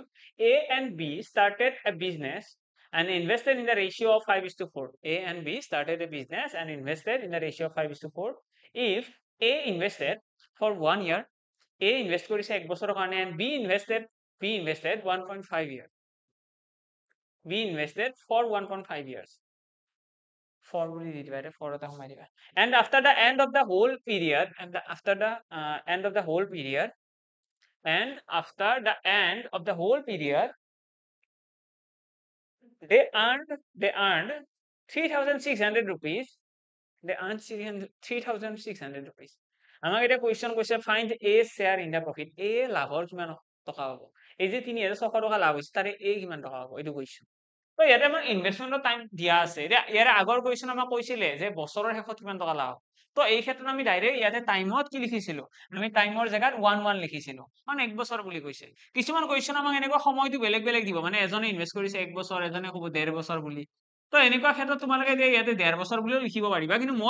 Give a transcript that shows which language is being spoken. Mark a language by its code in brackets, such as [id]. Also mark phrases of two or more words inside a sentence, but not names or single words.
[en] A and B started a business and invested in the ratio of 5:4 A and B started a business and invested in the ratio of 5:4 if A invested for 1 year A invest [as] কৰিছে 1 বছৰৰ কাৰণে [en] and B invested 1.5 years B invested for 1.5 years for [as] বুলি দি দিবা এটা [en] for [as] এটা সোমাই দিবা [en] and after the end of the whole period and after the end of the whole period they earned 3,600 rupees they earned 3,600 rupees [as] আমাক এটা কোৱেশ্চন কৈছে [en] find a share in the profit [as] a লাভৰ কিমান টকা হ'ব এই যে 3,600 টকা লাভ হৈছে তাৰে a কিমান টকা হ'ব এইটো কোৱেশ্চন তো ইয়াতে আমাৰ [en] investment time [as] দিয়া আছে ইয়াৰ আগৰ কোৱেশ্চন আমাক কৈছিলে যে বছৰৰ শেষত কিমান টকা লাভ তো এই ক্ষেত্ৰত আমি ডাইৰেক্ট ইয়াতে টাইমত কি লিখিছিলো আমি টাইমৰ জায়গাত 1 লিখিছিলো কাৰণ 1 বছৰ বুলি কৈছে কিছুমান কোৱেশ্চন আমাক এনেকুৱা সময়টো বেলেগ বেলেগ দিব মানে এজনে ইনভেষ্ট কৰিছে 1 বছৰ এজনে ক'ব 1.5 বছৰ বুলি তো এনেকুৱা ক্ষেত্ৰত তোমালোকে যে ইয়াতে 1.5 বছৰ বুলিও লিখিব পাৰিবা কিন্তু মই